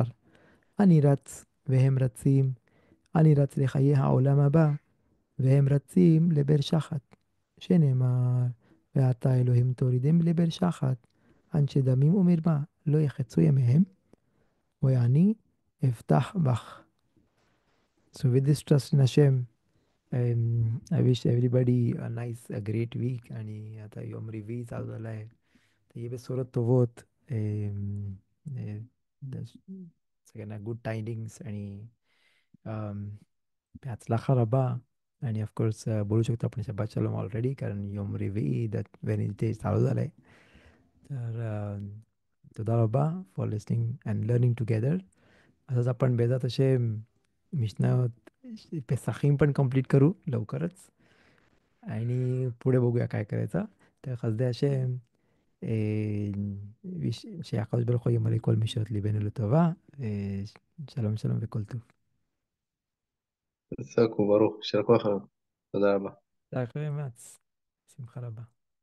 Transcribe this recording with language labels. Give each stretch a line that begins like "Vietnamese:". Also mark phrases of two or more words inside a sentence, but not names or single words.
Hebrew: אני רץ והם רצים. אני רץ לחיי העולם הבא והם רצים לבאר שחת. שנאמר, ועתה אלוהים תורידם לבאר שחת. אנשי דמים ומרמה לא יחצו ימיהם, ואני אפתח בך.
English: So with this trust in Hashem, I wish everybody a nice, a great week.
Marathi: आणि आता
Hebrew: יום רביעי
Marathi: चालू झाला आहे. तर
Hebrew: יהיו בשורות טובות
Marathi: सगळ्यांना
English: good tidings
Marathi: आणि
Hebrew: בהצלחה רבה.
Marathi: आणि ऑफकोर्स बोलू शकतो आपण
Hebrew: שבת שלום
Marathi: ऑलरेडी कारण
Hebrew: יום רביעי,
English: that Wednesday
Marathi: चालू झालं आहे.
English: तर
Hebrew: תודה רבה
English: for listening and learning together.
Marathi: असंच आपण
Hebrew: בעזרת השם
Marathi: मिशना पेसाखीम पण कंप्लीट करू लवकरच आणि पुढे बघूया काय करायचं. तर
Hebrew: חסדי השם שהקדוש ברוך הוא ימלא כל משעות ליבנו לטובה. שלום שלום וכל טוב. עסק וברוך, יישר כוח. תודה רבה. זה אחרי מאמץ. שמחה רבה.